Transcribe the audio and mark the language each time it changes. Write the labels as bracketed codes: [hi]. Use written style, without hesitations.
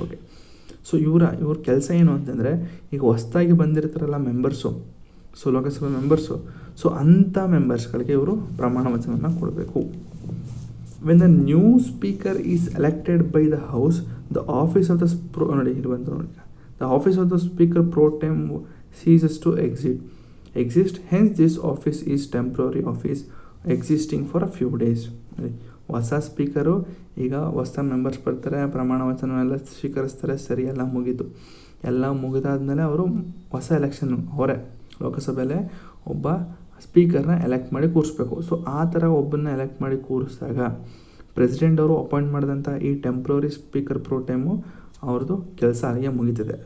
[kn] Okay, so ಇವ್ರ ಕೆಲಸ ಏನು ಅಂತಂದರೆ, ಈಗ ಹೊಸದಾಗಿ ಬಂದಿರ್ತಾರಲ್ಲ members, so Lok Sabha members, so ಅಂಥ ಮೆಂಬರ್ಸ್ಗಳಿಗೆ ಇವರು ಪ್ರಮಾಣ ವಚನವನ್ನು ಕೊಡಬೇಕು. [en] when the new speaker is elected by the house, the office of the [kn] ನೋಡಿ ಇಲ್ಲಿ ಬಂತು ನೋಡಿ, [en] The office of the speaker pro tem ceases to exist. Hence this office is temporary office existing for a few days. [kn] ಹೊಸ speaker ಈಗ ಹೊಸ members ಬರ್ತಾರೆ, ಪ್ರಮಾಣ ವಚನವೆಲ್ಲ ಸ್ವೀಕರಿಸ್ತಾರೆ, ಸರಿ ಎಲ್ಲ ಮುಗೀತು. ಎಲ್ಲ ಮುಗಿದಾದ್ಮೇಲೆ ಅವರು ಹೊಸ ಎಲೆಕ್ಷನ್ ಅವರೇ ಲೋಕಸಭೆಯಲ್ಲೇ ಒಬ್ಬ ಸ್ಪೀಕರ್ನ ಎಲೆಕ್ಟ್ ಮಾಡಿ ಕೂರಿಸ್ಬೇಕು. ಸೊ ಆ ಥರ ಒಬ್ಬನ್ನ ಎಲೆಕ್ಟ್ ಮಾಡಿ ಕೂರಿಸಿದಾಗ ಪ್ರೆಸಿಡೆಂಟ್ ಅವರು ಅಪಾಯಿಂಟ್ ಮಾಡಿದಂಥ ಈ ಟೆಂಪ್ರವರಿ ಸ್ಪೀಕರ್ ಪ್ರೋ ಟೈಮು ಅವ್ರದ್ದು ಕೆಲಸ ಅಲ್ಲಿಗೆ ಮುಗೀತದೆ.